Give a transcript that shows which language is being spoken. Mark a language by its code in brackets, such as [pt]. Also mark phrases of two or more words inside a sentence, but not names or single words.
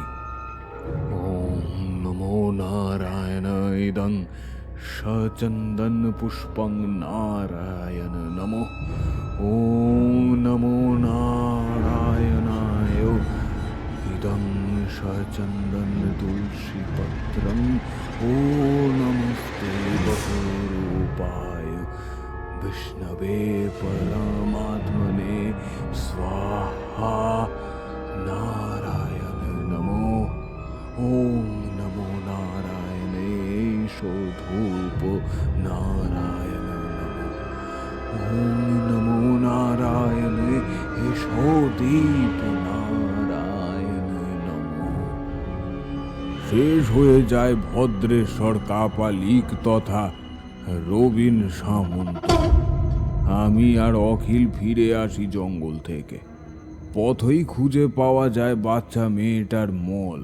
[sa] ওম নমো নারায়ণ ইদং সচন্দন পুষ্পং নারায়ণ নমো। ওম নমো নারায়ণায় ইদং সচন্দন তুলসী পত্রং। ও নমস্তে বহুরূপায় विष्णवे परमात्मने स्वाहा। नारायण नमो। ओम नमो नारायणे धूप नारायण नमो। ओम नमो नारायणे दीप नारायण नमो। [bn] শেষ হয়ে যায় ভদ্রেশ্বর কাপালিক তথা রবিন সামন্ত। আমি আর অখিল ফিরে আসি জঙ্গল থেকে। পথই খুঁজে পাওয়া যায় বাচ্চা মেয়েটার মল।